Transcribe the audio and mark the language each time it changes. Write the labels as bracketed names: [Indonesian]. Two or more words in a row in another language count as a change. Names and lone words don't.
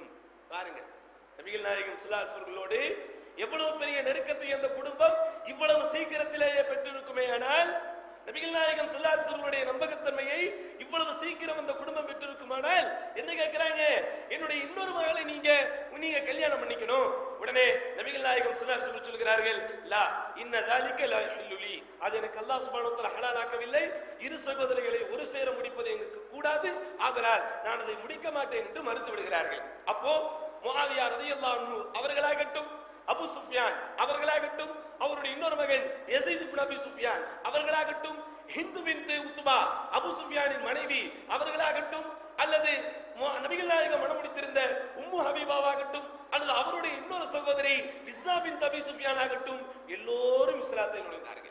[Tamil] பாருங்க, நபிகள் நாயகம் [Arabic] صلى الله عليه [Tamil] வஸல்களோடு எவ்வளவு பெரிய நெருக்கத்தை அந்த குடும்பம் இவ்வளவு சீக்கிரத்திலேயே பெற்றிருக்குமே. ஆனால் நபிகள் நாயகம் [Arabic] صلى الله عليه [Tamil] வஸல்லுடைய நம்பகத்தன்மையை இவ்வளவு சீக்கிரம் அந்த குடும்பம் பெற்றிருக்குமானால் என்ன கேட்கிறாங்க? என்னுடைய இன்னொரு மகளை நீங்க கல்யாணம் பண்ணிக்கணும். உடனே நபிகள் நாயகம் [Arabic] صلى الله عليه وسلم [Tamil] சொல்கிறார்கள், [Arabic] لا إن ذلك لا يحل لي, [Tamil] அது எனக்கு அல்லாஹ் [Arabic] سبحانه وتعالى [Tamil] ஹலாலாக்கவில்லை. இரு சகோதரிகளை ஒரு சேர முடிப்பது எனக்கு கூடாது, ஆதலால் நான் அதை முடிக்க மாட்டேன் என்று மறுத்து விடுகிறார்கள். அப்போ முஆவியா [Arabic] رضي الله عنه [Tamil] அவர்களாகட்டும், அபூ சுஃபியான் அவர்களாகட்டும், அவருடைய இன்னொரு மகன் யஸீத் இப்னு அபீ சுஃபியான் அவர்களாகட்டும், ஹிந்து பின்த் உத்பா அபூ சுஃபியானின் மனைவி அவர்களாகட்டும், அல்லது நபிகள் நாயகம் மணமுடித்திருந்த உம்மு ஹபீபாவாகட்டும், அல்லது அவருடைய இன்னொரு சகோதரி இஸ்ஸா பின்த் அபீ சுஃபியான் ஆகட்டும், எல்லோரும் இஸ்லாத்தில் நுழைந்தார்கள்.